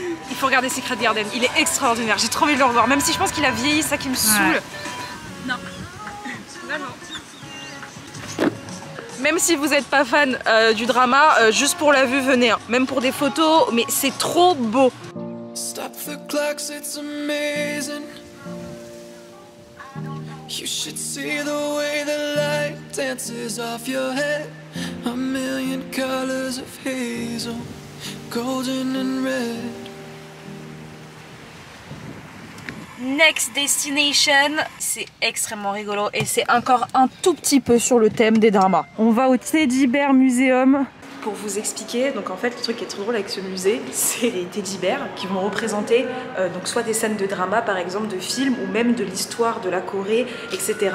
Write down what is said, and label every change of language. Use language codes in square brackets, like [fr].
[fr] Il faut regarder Secret Garden, il est extraordinaire, j'ai trop envie de le revoir, même si je pense qu'il a vieilli, ça qui me saoule. Non, vraiment. Même si vous n'êtes pas fan du drama, juste pour la vue, venez. Hein. Même pour des photos, mais c'est trop beau. [en] Stop the clocks, it's amazing. You should see the way the light dances off your head. A million colors of hazel, golden and red. [fr] Next Destination, c'est extrêmement rigolo et c'est encore un tout petit peu sur le thème des dramas. On va au Teddy Bear Museum. Pour vous expliquer, donc en fait le truc qui est trop drôle avec ce musée, c'est les teddy bears qui vont représenter donc soit des scènes de drama par exemple, de films ou même de l'histoire de la Corée, etc.